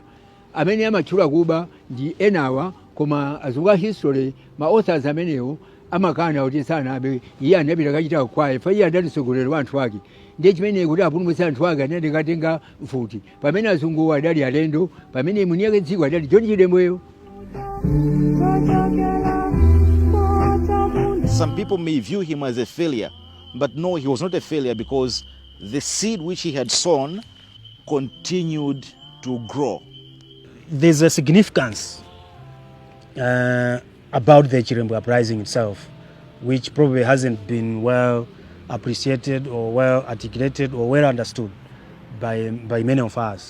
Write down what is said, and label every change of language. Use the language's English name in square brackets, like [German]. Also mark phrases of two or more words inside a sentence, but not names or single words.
[Nyanja] Amene amachula kuba ndi enawa koma azungu a history ma authors amenewo amakana kuti sanabe iye anapita kachita kwaye fa iye adalisogolera wanthu ake ndiye chimene kuti apulumutsa anthu ake anati katenga mfuti pamene azungu adali alendo pamene mwini yake dziko adali John Chilembweyo. [English] Some people may view him as a failure, but no, he was not a failure because the seed which he had sown continued to grow. There's a significance about the Chilembwe uprising itself, which probably hasn't been well appreciated or well articulated or well understood by many of us.